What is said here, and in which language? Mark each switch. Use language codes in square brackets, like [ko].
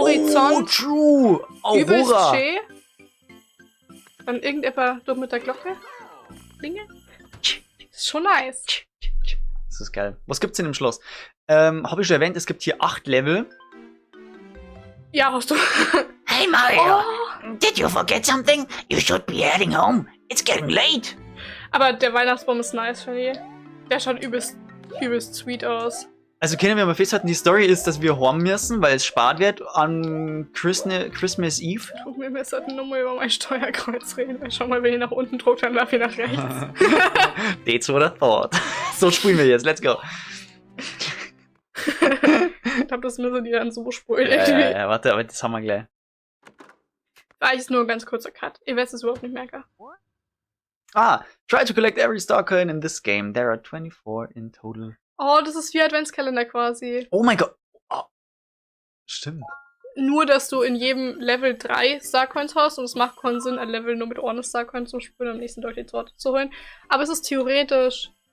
[de] Horizont. [en] true! [de] Übelst Aurora! schön. Dann irgendjemand dort mit der Glocke klingelt. Ist schon nice. Das ist geil. Was gibt's denn im Schloss? Habe ich schon erwähnt, es gibt hier 8 Level. Ja, hast du. [en] Hey Mario, Oh. did you forget something? You should be heading home. It's getting late. [de] Aber der Weihnachtsbaum ist nice, finde ich. Der schaut übelst sweet aus. Also können wir mal festhalten, die Story ist, dass wir heim müssen, weil es spart wird an [en] Christmas Eve. [de] Du, wir sollten nur mal über mein Steuerkreuz reden, weil schau mal, wenn ich nach unten drücke, dann laufe ich nach rechts. [en] That's what I thought. [de] So spielen wir jetzt, [en] let's go. [de] Ich glaube, das müssen die dann so spulen. Ja, warte, aber das haben wir gleich. Eigentlich ist nur ein ganz kurzer Cut. Ihr werdet es überhaupt nicht merken. [en] Try to collect every star coin in this game. There are 24 in total. [de] Oh, das ist wie Adventskalender quasi. Oh mein Gott. Oh. Stimmt. Nur, dass du in jedem Level 3 Starcoins hast und es macht keinen Sinn, ein Level nur mit ohne Starcoins zu spielen und am nächsten durch die Sorte zu holen. Aber es ist theoretisch.